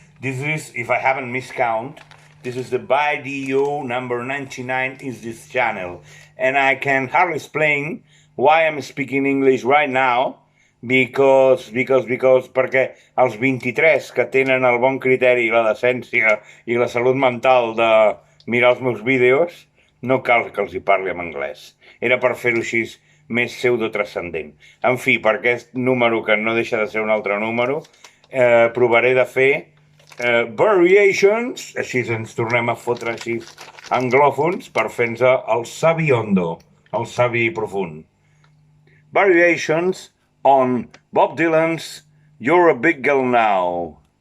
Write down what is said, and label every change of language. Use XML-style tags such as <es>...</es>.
<en>This is, if I haven't miscount, this is the video number 99 in this channel. And I can hardly explain why I'm speaking English right now,</en> <ca>perquè els 23 que tenen el bon criteri, la decència i la salut mental de mirar els meus vídeos, no cal que els hi parli en anglès. Era per fer-ho així més pseudotranscendent. En fi, per aquest número, que no deixa de ser un altre número, provaré de fer variations, així ens tornem a fotre així anglòfons, per fer-nos el savi hondo, el savi profund.</ca> <en>Variations on Bob Dylan's You're a Big Girl Now.</en>